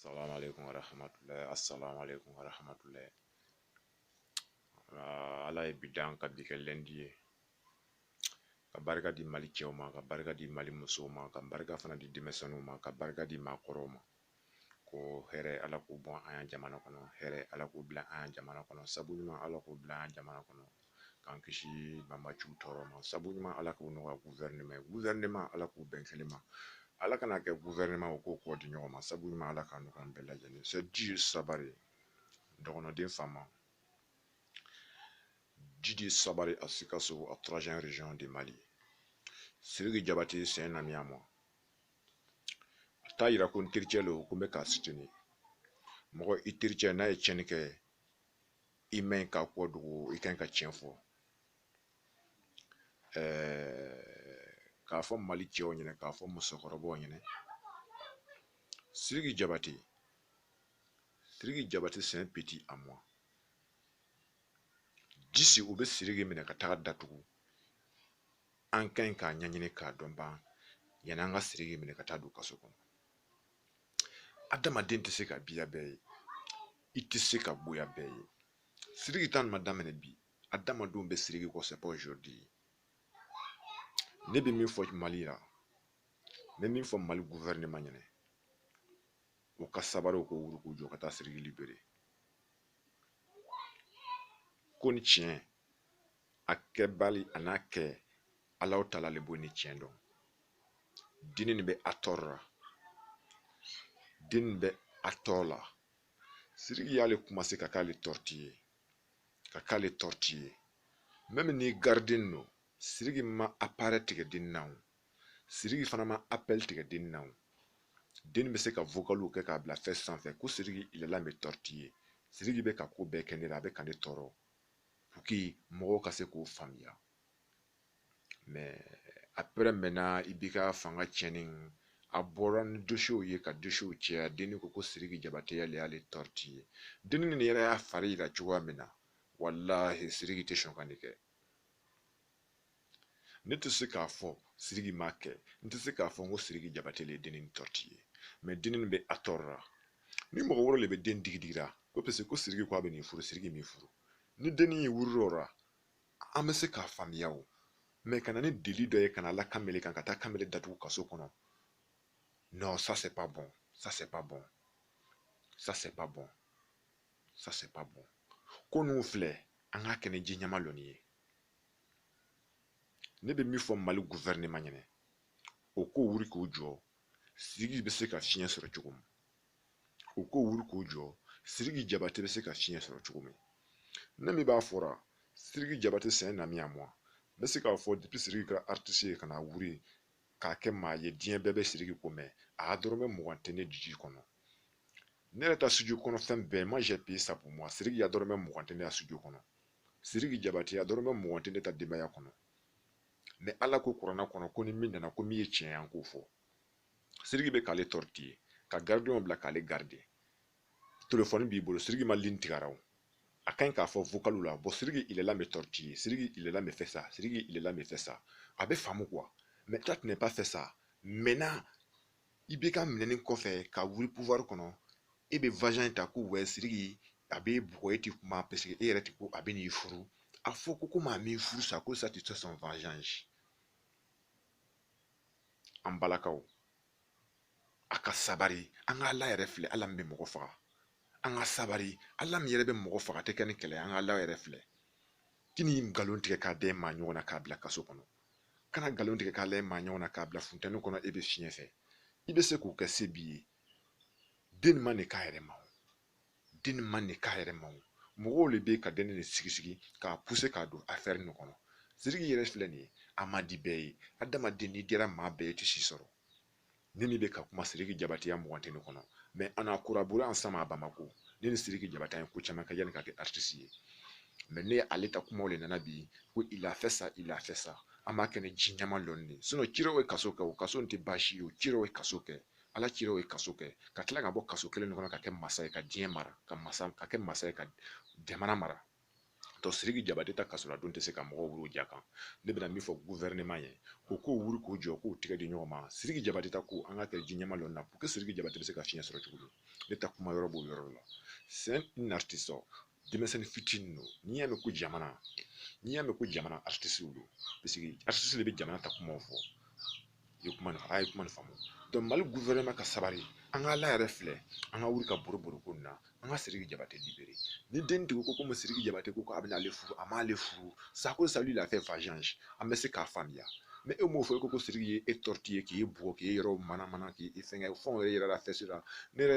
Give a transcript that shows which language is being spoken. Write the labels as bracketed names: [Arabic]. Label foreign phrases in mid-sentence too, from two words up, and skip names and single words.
[Arabic] السلام عليكم ورحمة الله. السلام عليكم ورحمة الله. [Bambara] Ala ye bidan ka bi kɛ lɛndi ye. Ka barika di Mali cɛw ma, ka barika di Mali musow ma, ka barika fana di denmisɛnninw ma, ka barika di maakɔrɔw ma. Ko hɛrɛ Ala k'o bɔn an ya jamana kɔnɔ, hɛrɛ Ala k'o bila an ya jamana kɔnɔ, sabu ɲuman Ala k'o bila an ya jamana kɔnɔ. K'an kisi banbaciw tɔɔrɔ ma, sabu ɲuman Ala k'o nɔgɔya gouvernement ye. Gouvernement Ala k'o bɛn kelen ma. Ala kana kɛ gouvernement o k'o kɔ di ɲɔgɔn ma, sabu ɲuman Ala k'a nɔgɔya an bɛɛ lajɛlen. C'est Dji Sabari, dɔgɔnɔden fama. [French] Dji Sabari à Sikasso, à 3e région de Mali. Sidiki Diabaté, c'est un ami à moi. [Bambara] Ta yira ko n tericɛ lo ko n bɛ k'a soutenir. Mɔgɔ i tericɛ n'a ye tiɲɛni kɛ i maɲi k'a kɔ dogo i kan ka tiɲɛ fɔ. K'a fɔ Mali cɛw ɲɛna, k'a fɔ musokɔrɔbaw ɲɛna. [French] Sidiki Diabaté c'est un petit à moi. [Bambara] Disi u bɛ Sidiki minɛ ka taga datugu. An ka ɲi k'a ɲɛɲini k'a dɔn ban yanni an ka Sidiki minɛ ka taa don kaso kɔnɔ. Adamaden tɛ se ka biya bɛɛ ye, i tɛ se ka bonya bɛɛ ye. Sidiki ta nin ma daminɛ bi, adamadenw bɛ Sidiki kɔ, [French] c'est pas aujourd'hui. [Bambara] Ne bɛ min fɔ Mali la, n bɛ min fɔ Mali gouvernement ɲɛna, u ka sabari, u ko wuli k'u jɔ ka taa Sidiki libérer. Ko ni tiɲɛ, a kɛbali a n'a kɛ, Alahu Taala le b'o ni tiɲɛ dɔn. Dini nin bɛ a tɔɔrɔ la, dini nin bɛ a tɔɔrɔ la. Sidiki y'ale commencé ka k'ale tortiller, ka k'ale tortiller. Même ni gardien no, Sidiki ma appareil tigɛ deni na o, Sidiki fana ma appel tigɛ deni na o. Deni bɛ se ka vocaliw kɛ k'a bila fɛn sanfɛ ko Sidiki [French] il est là me tortiller. [Bambara] Sidiki bɛ ka ko bɛɛ kɛ ne la, a bɛ ka ne tɔɔrɔ [French] pour que [Bambara] mɔgɔw ka se k'o faamuya. [French] Mais après maintenant [Bambara] i b'i ka fanga tiɲɛni, a bɔra ni dossiers ye ka dossiers caya. Deni ko Sidiki Diabaté y'ale tortiller. Deni nin yɛrɛ y'a fari yira cogoya min na, wallahi Sidiki tɛ sɔn ka nin kɛ. Ne tɛ se k'a fɔ Sidiki m'a kɛ, n tɛ se k'a fɔ n ko Sidiki Diabaté le ye deni nin tortiller, mais deni nin bɛ a tɔɔrɔ la. Ni mɔgɔ wɛrɛ le bɛ den digidigira ko [French] parce que [Bambara] ko Sidiki ko a bɛ nin furu, Sidiki m'i furu. Ni deni ye wuri o la, an bɛ se k'a faamuya o, mais kana ni délit dɔ ye kana la kamele kan ka taa kamele datugu kaso kɔnɔ. [French] Non, ça c'est pas bon, ça c'est pas bon, ça c'est pas bon, ça c'est pas bon. [Bambara] Ko ninnu filɛ, an k'a kɛ ni ji ɲɛma lɔnni ye. Ne bɛ min fɔ Mali gouvernement ɲɛna, o ko wuri k'o jɔ, Sidiki bɛ se ka fiɲɛ sɔrɔ cogo min. O ko wuri k'o jɔ, Sidiki Diabaté bɛ se ka fiɲɛ sɔrɔ cogo min. Ne min b'a fɔra, Sidiki Diabaté [French] c'est un ami à moi. [Bambara] N bɛ se k'a fɔ depuis Sidiki kɛra artiste ye ka na wuri k'a kɛ maa ye, diɲɛ bɛɛ bɛ Sidiki ko mɛn, a dɔrɔmɛ 20 tɛ ne Dji kɔnɔ. Ne yɛrɛ ta studio kɔnɔ fɛn bɛɛ, [French] moi j'ai payé ça pour moi. [Bambara] Sidiki ya dɔrɔmɛ 20 tɛ ne ka studio kɔnɔ. Sidiki Diabaté ya dɔrɔmɛ 20 tɛ ne ta denbaya kɔnɔ. Mais Ala ko kuranna kɔnɔ ko ni min nana ko min ye tiɲɛ ye an k'o fɔ. Sidiki bɛ k'ale tortiller, ka gardien bila k'ale garder. Téléphone b'i bolo, Sidiki ma ligne tigɛra o. A ka ɲi k'a fɔ vocal la, [French] bon Sidiki il est là me tortiller, Sidiki il est là me faire ça, Sidiki il est là me faire ça. [Bambara] A bɛ faamu quoi. [French] Mais toi tu n'es pas fait ça. [Bambara] Maintenant i bɛ ka minɛni kɔfɛ ka wuli pouvoir kɔnɔ, e bɛ vagin ta ko ouais Sidiki a bɛ bugɔ e tɛ kuma [French] parce que [Bambara] e yɛrɛ tɛ ko a bɛ n'i furu. A fɔ ko komi a m'i furu sa ko [French] ça tu fais son vengeance. [Bambara] An balakaw, a ka sabari, an ka Ala yɛrɛ filɛ, Ala min bɛ mɔgɔ faga. An ka sabari, Ala min yɛrɛ bɛ mɔgɔ faga tɛ kɛ ni kɛlɛ, an ka Ala yɛrɛ filɛ. Kini nkalon tigɛ k'a da maa ɲɔgɔn na k'a bila kaso kɔnɔ. Kana nkalon tigɛ k'a layɛ maa ɲɔgɔn na k'a bila funtɛni kɔnɔ e bɛ fiɲɛ fɛ. I bɛ se k'o kɛ se b'i ye. Den ma nin k'a yɛrɛ ma o. Den ma nin k'a yɛrɛ ma o. Mɔgɔw le bɛ ka den nin sigi k'a pousser k'a don affaire nin kɔnɔ. Sidiki yɛrɛ filɛ nin ye, a ma di bɛɛ ye. Adamaden n'i dira maa bɛɛ ye i tɛ si sɔrɔ. Ne min bɛ ka kuma Sidiki Diabaté ya 20 tɛ ne kɔnɔ. [French] Mais on a collaboré ensemble à Bamako. [Bambara] Ne ni Sidiki Diabaté ye ko caman kɛ yanni ka kɛ artiste ye. Mais ne ale ta kumaw le nana bi ko [French] il a fait ça, il a fait ça. [Bambara] An b'a kɛ ni ji ɲɛma lɔnni de. Sinon cirew ye kaso kɛ o, kaso in tɛ baasi ye o, cirew ye kaso kɛ. Ala cirew ye kaso kɛ. Ka tila ka bɔ kaso kelen nin kɔnɔ ka kɛ masa ye ka diɲɛ mara, ka kɛ masa ye ka jamana mara. Sidiki Jabate ta kasola don tɛ se ka mɔgɔw wuru ja kan ne bɛna min fɔ gouvernement ye o k'o wuri k'o jɔ k'o tigɛ di ɲɔgɔn ma Sidiki Jabate ta ko an ka kɛ diɲɛma dɔ na pour que Sidiki Jabate bɛ se ka fiɲɛ sɔrɔ cogo min ne ta kuma yɔrɔ b'o yɔrɔ la [French] c'est un artiste [Bambara] denmisɛnnin fitinin don n'i y'a mɛn ko jamana n'i y'a mɛn ko jamana artiste don [French] parce que [Bambara] artiste de bɛ jamana ta kumaw fɔ i ye kuma nin a ye kuma nin faamu donc Mali gouvernement ka sabari an ka ala yɛrɛ filɛ an ka wuli ka boro ko nin na an ka Sidiki Jabate libéré ni den tigi ko komi Sidiki Jabate ko a bɛna ale furu a m'ale furu Sako [French] ça lui a fait vengeance [Bambara] an bɛ se k'a faamuya mais e m'o fɔ ko Sidiki ye e tortiller k'e bugɔ k'e yɔrɔ mana k'e fɛngɛ fɛnw yɛrɛ yira la fɛsi la ne yɛrɛ ye